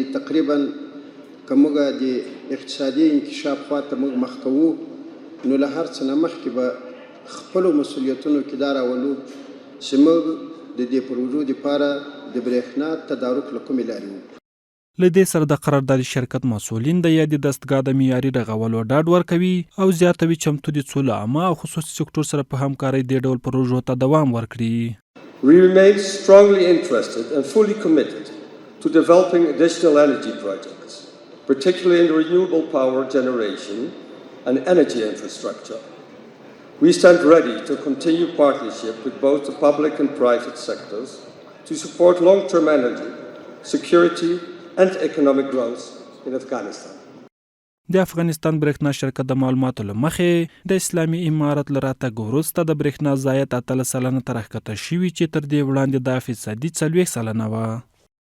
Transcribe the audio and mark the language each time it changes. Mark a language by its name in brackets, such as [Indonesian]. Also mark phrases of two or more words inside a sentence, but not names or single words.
[Pashto] تقریبا که موږ د اقتصادي انکشاف خواته موږ مخ کوو نو له هر څه نه مخکې به خپلو مسؤلیتونو کې دا راولو چې موږ د دې پروژو لپاره د برېښنا تدارک له کومې لارې وکړو. له دې سره د قراردادي شرکت مسؤلین د یادې دستګاه د معیاري رغولو ډاډ ورکوي او زیاتوي چمتو دي څو له عامه او خصوصي سکتور سره په همکارۍ دې ډول پروژو ته دوام ورکړي. [English] We remain strongly interested and fully committed to developing additional energy projects, particularly in renewable power generation and energy infrastructure. We stand ready to continue partnership with both the public and private sectors to support long-term energy, security and economic growth in Afghanistan. [Pashto] د افغانستان برېښنا شرکت د معلوماتو له مخې د اسلامي امارت له راتګ وروسته د برېښنا ضایعات 13 سلنه ته راښکته شوي چې تر دې وړاندې دا فیصدي 40 سلنه وه.